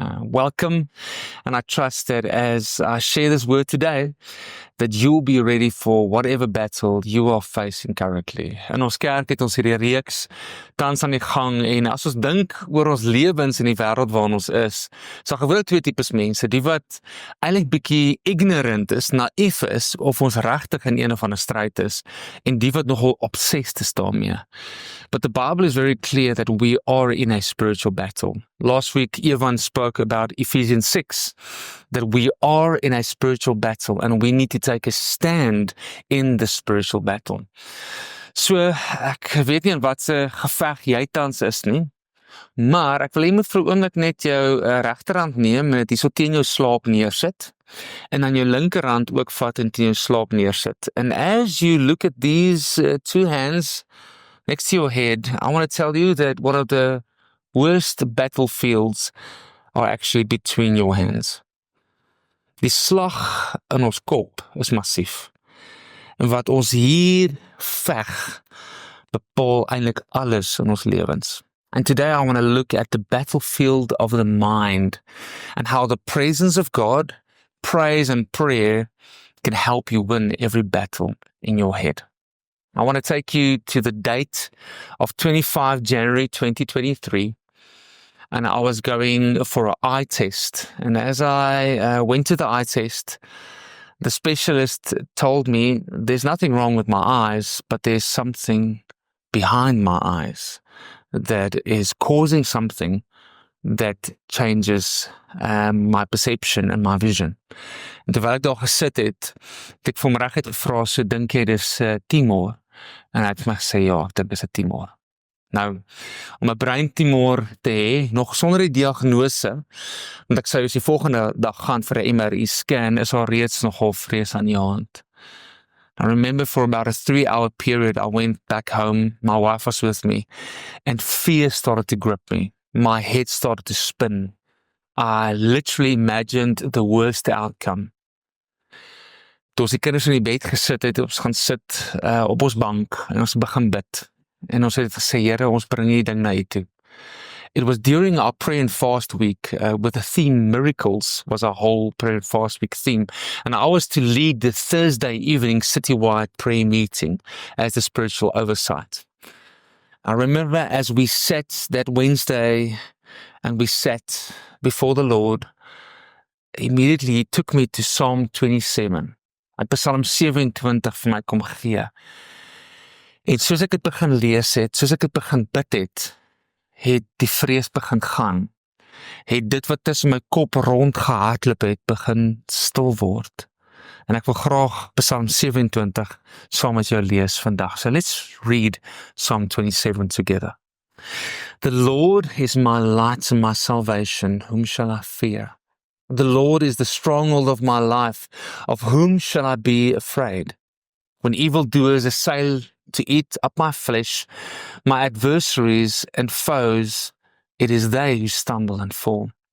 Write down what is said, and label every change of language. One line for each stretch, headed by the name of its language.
English: Welcome, and I trust that as I share this word today, that you'll be ready for whatever battle you are facing currently.
Afrikaans: In ons kerk het ons hierdie reeks tans aan die gang en as ons dink oor ons lewens in die wêreld waarin ons is, so gewoonlik twee tipes mense, die wat eintlik bietjie ignorant is, naïef is of ons regtig in een of ander stryd is en die wat nogal obsessed is daarmee.
English: But the Bible is very clear that we are in a spiritual battle. Last week, Evan spoke about Ephesians 6, that we are in a spiritual battle and we need to take a stand in the spiritual battle.
Afrikaans: So, ek weet nie in wat se geveg jy tans is nie, maar ek wil jy moet vir 'n oomblik net jou regterhand neem en dit hierso teen jou slaap neersit en dan jou linkerhand ook vat en teen jou slaap neersit.
English: And as you look at these two hands next to your head, I want to tell you that one of the worst battlefields are actually between your hands.
Afrikaans: Die slag in ons kop is massief. En wat ons hier veg, bepaal eintlik alles in ons lewens.
English: And today I want to look at the battlefield of the mind and how the presence of God, praise and prayer can help you win every battle in your head. I want to take you to the date of 25 January 2023. And I was going for an eye test. And as I went to the eye test, the specialist told me there's nothing wrong with my eyes, but there's something behind my eyes that is causing something that changes my perception and my vision.
Afrikaans: En terwyl ek daar gesit het ek vir hom reguit gevra, so dink jy dis tumor? En hy het my gesê, ja, ek dink dis 'n tumor. Nou, om 'n breintumor te hê, nog sonder die diagnose, want ek sê as jy volgende dag gaan vir 'n MRI scan, is daar reeds nogal vrees aan die hand.
English: I remember for about a 3-hour period, I went back home, my wife was with me, and fear started to grip me. My head started to spin. I literally imagined the worst outcome.
Afrikaans: Toe ons die kinders in die bed gesit het, ons gaan sit op ons bank, en ons begin bid. En ons het gesê, Here, ons bring hierdie ding na U toe.
English: It was during our prayer and fast week with the theme Miracles was our whole prayer and fast week theme. And I was to lead the Thursday evening citywide prayer meeting as the spiritual oversight. I remember as we sat that Wednesday and we sat before the Lord, immediately He took me to Psalm 27.
Afrikaans: Hy het Psalm 27 vir my kom gee. En soos ek het begin lees het, soos ek het begin bid het die vrees begin gaan. Het dit wat tussen my kop rondgehardloop het, begin stil word. En ek wil graag Psalm 27 saam met jou lees vandag.
English: So let's read Psalm 27 together. The Lord is my light and my salvation. Whom shall I fear? The Lord is the stronghold of my life. Of whom shall I be afraid? When evildoers assail to eat up my flesh, my adversaries and foes, it is they who stumble and fall.